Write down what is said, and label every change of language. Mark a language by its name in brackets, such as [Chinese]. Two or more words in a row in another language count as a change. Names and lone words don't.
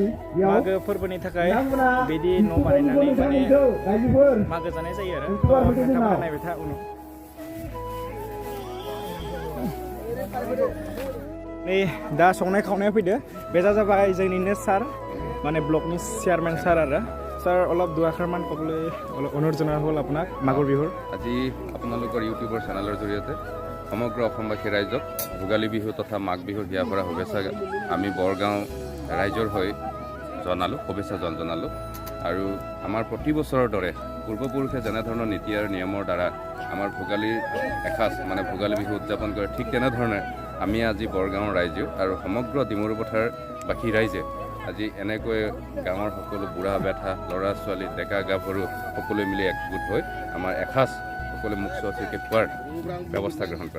[Bodo] मागो फोरबोनि थाखाय बिदि न' बानायनानै माने मागो जानाय जायो आरो नोंथांमोना नायबाय था उनाव नै दा संनाय खावनाया फैदो बेजा जाबाय जोंनिनो सार माने ब्लकनि চেয়াৰমেন सार आरो सार [Assamese] অলপ দুআষাৰমান ক'বলৈ অনুৰোধ জনোৱা হ'ল আপোনাক মাঘৰ বিহুৰ আজি আপোনালোকৰ ইউটিউবৰ চেনেলৰ জৰিয়তে সমগ্ৰ অসমবাসী ৰাইজক ভোগালী বিহু তথা মাঘ বিহুৰ হিয়াৰ পৰা শুভেচ্ছা আমি বৰগাঁও ৰাইজৰ হৈ শুভেচ্ছা জনালোঁ আৰু আমাৰ প্ৰতি বছৰৰ দৰে পূৰ্বপুৰুষে যেনেধৰণৰ নীতি আৰু নিয়মৰ দ্বাৰা আমাৰ ভোগালীৰ এসাঁজ মানে ভোগালী বিহু উদযাপন কৰে ঠিক তেনেধৰণে আমি আজি বৰগাঁৱৰ ৰাইজেও আৰু সমগ্ৰ ডিমৰু পথাৰবাসী ৰাইজে আজি এনেকৈ গাঁৱৰ সকলো বুঢ়া বেঠা ল'ৰা ছোৱালী ডেকা গাভৰু সকলোৱে মিলি একগোট হৈ আমাৰ এসাঁজ সকলোৱে মুখ চুৱাচিকৈ খোৱাৰ ব্যৱস্থা গ্ৰহণ কৰা